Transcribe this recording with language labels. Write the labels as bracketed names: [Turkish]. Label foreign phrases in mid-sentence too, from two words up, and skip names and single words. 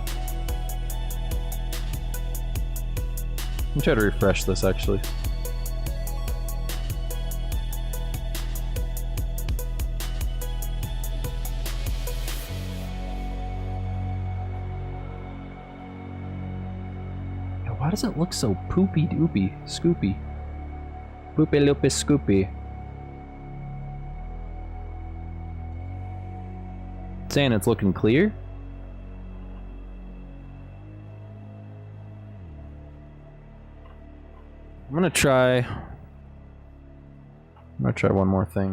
[English] Let me try to refresh this actually. Why does it look so poopy doopy, scoopy? Poopy loopy scoopy. Saying it's looking clear? I'm gonna try one more thing.